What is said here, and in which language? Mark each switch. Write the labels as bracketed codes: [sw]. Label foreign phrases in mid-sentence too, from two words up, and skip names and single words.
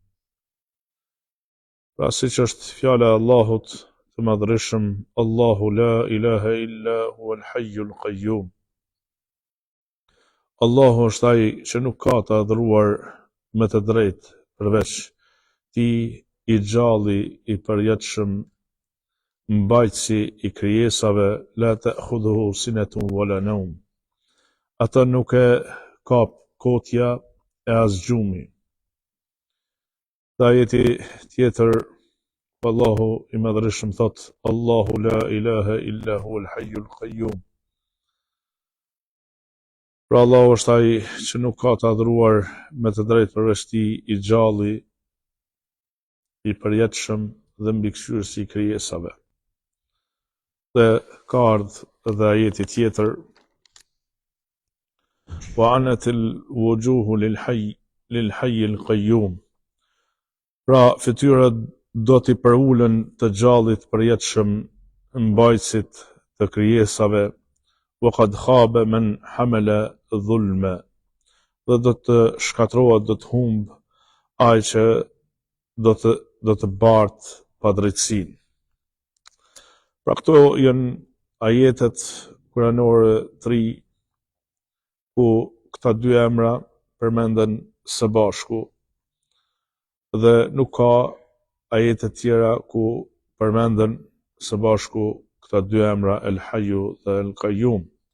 [sq] Pra siç është fjala e Allahut të Madhërisëm: [ar] الله لا إله إلا هو الحي القيوم. [sq] Allahu është ai që nuk ka të adhuruar me të drejtë përveç tij, i gjalli i përjetshëm, mbajtësi i krijesave, [ar] لا تأخذه سنة ولا نوم. [sq] Atë nuk e kap kotja e as gjumi. Dhe ajeti tjetër, Allahu i Madhërisëm thot: [ar] الله لا إله إلا هو الحي القيوم. [sq] Pra Allahu është ai që nuk ka të adhuruar me të drejtë përveç tij, i gjalli i përjetshëm dhe mbikëqyrësi i krijesave. Dhe ka ardhur dhe ajeti tjetër: [ar] وعنت الوجوه للحي القيوم. [sq] Pra fytyrat do t'i përulen të gjallit përjetshëm, mbajtësit të krijesave. [ar] وقد خاب من حمل ظلما. [sq] Dhe do të shkatrohet, do të humb ai që do të bartë padrejtësinë. Pra këto janë ajetet kuranore 3 ku këta dy emra përmenden së bashku, dhe nuk ka ajete tjera ku përmenden së bashku këta dy emra, El Hayyu dhe El Qayyum.